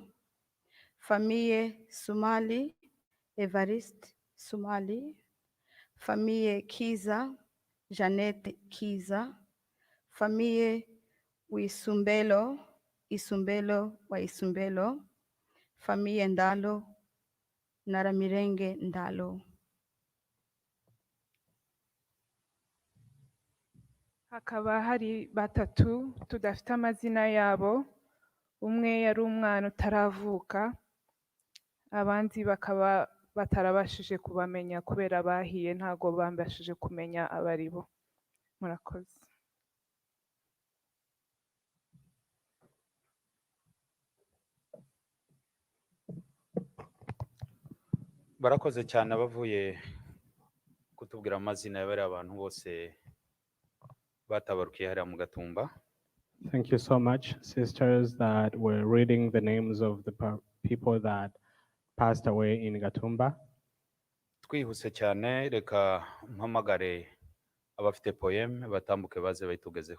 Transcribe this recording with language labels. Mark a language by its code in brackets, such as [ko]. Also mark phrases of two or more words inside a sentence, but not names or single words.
[rw] Famille Sumali, Evariste Sumali, Famille Kiza, Jeannette Kiza, Famille Isumbelo wa Isumbelo, Famille Ndalo, Naramirenge Ndalo. hakaba hari batatu tudafite amazina yabo, umwe yari umwana utaravuka, abandi bakaba batarabashije kubamenya kubera bahiye, ntago bambashije kumenya abaribo. Murakoze. barakoze cyane abavuye kutubwira amazina y'abari abantu bose batabarukiye hariya mu Gatumba. [en] Thank you so much, sisters, that were reading the names of the people that passed away in Gatumba. [rw] Twihuse cyane, reka mpamagare abafite poème batambuke baze bayitugezeho.